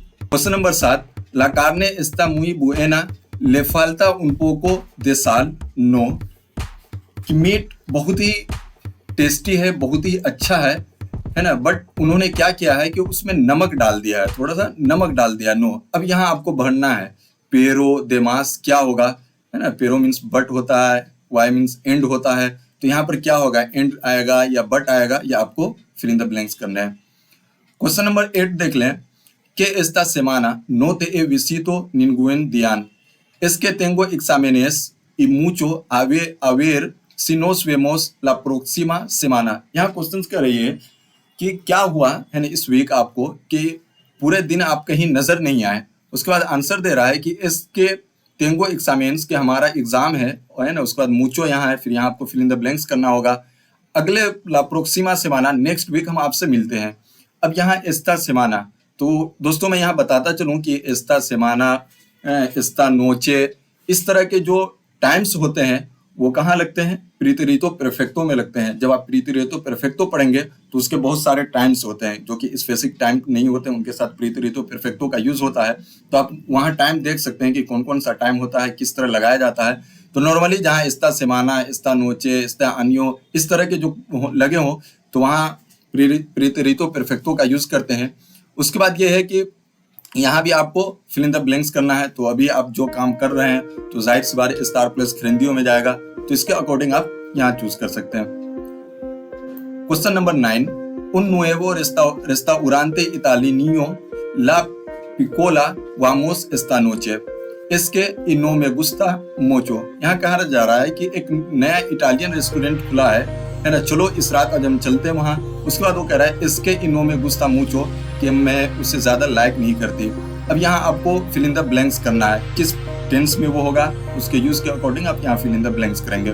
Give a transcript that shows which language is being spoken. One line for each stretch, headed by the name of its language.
Hindi: Question number 7,
Spanish: La carne está muy buena, le falta un poco de sal, no,
Hindi: कि meet बहुत ही tasty है, बहुत ही अच्छा है ना, बट उन्होंने क्या किया है कि उसमें नमक डाल दिया है, थोड़ा सा नमक डाल दिया, नो। अब यहाँ आपको भरना है पेरो देमास क्या होगा, है ना, पेरो मीन्स बट होता है, वाई मीन्स एंड होता है, तो यहाँ पर क्या होगा, एंड आएगा या बट आएगा, या आपको फिल इन द ब्लैंक्स करना है।
Spanish: क्वेश्चन नंबर 8
Hindi: देख लें,
Spanish: que esta semana no te he visto ningún día, es que tengo exámenes y mucho a ver si nos vemos la próxima semana।
Hindi: यहाँ क्वेश्चंस कर रही है कि क्या हुआ है ना इस वीक आपको कि पूरे दिन आप कहीं नजर नहीं आए। उसके बाद आंसर दे रहा है कि इसके टेंगो एग्जामेंस के हमारा एग्जाम है ना। उसके बाद मुचो यहाँ है, फिर यहाँ आपको फिल इन द ब्लैंक्स करना होगा। अगले
Spanish: ला प्रोक्सीमा सेमाना,
Hindi: नेक्स्ट वीक हम आपसे मिलते हैं। अब यहाँ एस्ता सेमाना, तो दोस्तों मैं यहाँ बताता चलूँ कि एस्ता सेमाना, एस्ता नोचे, इस तरह के जो टाइम्स होते हैं वो कहाँ लगते हैं, प्रीतरीतो परफेक्टो में लगते हैं। जब आप प्रीतरीतो परफेक्टो पढ़ेंगे तो उसके बहुत सारे टाइम्स होते हैं जो कि स्पेसिफिक टाइम नहीं होते, उनके साथ प्रीतरीतो परफेक्टो का यूज होता है। तो आप वहाँ टाइम देख सकते हैं कि कौन कौन सा टाइम होता है, किस तरह लगाया जाता है। तो नॉर्मली जहाँ एस्ता सेमाना, एस्ता नोचे, एस्ता अन्यो इस तरह के जो लगे हों तो वहाँ प्रीतरीतो परफेक्टो का यूज करते हैं। उसके बाद ये है कि यहाँ भी आपको फिल इन द ब्लैंक्स करना है। तो अभी आप जो काम कर रहे हैं तो जाहिर सी बात स्टार प्लस फ्रेंडियो में जाएगा, तो इसके अकॉर्डिंग आप यहाँ चूज कर सकते हैं।
Spanish: क्वेश्चन नंबर 9, un nuevo restaurante italiano la piccola vamos esta noche, es que y no me gusta mucho।
Hindi: यहाँ कहा जा रहा है कि एक नया इटालियन रेस्टोरेंट खुला है ना, चलो इस रात आज हम चलते हैं वहाँ। उसके बाद वो कह रहा है इसके इनो में गुस्ता मुचो, कि मैं उसे ज्यादा लाइक नहीं करती। अब यहाँ आपको फिल इन द ब्लैंक्स करना है, किस टेंस में वो होगा उसके यूज के अकॉर्डिंग आप यहाँ फिल इन द ब्लैंक्स करेंगे।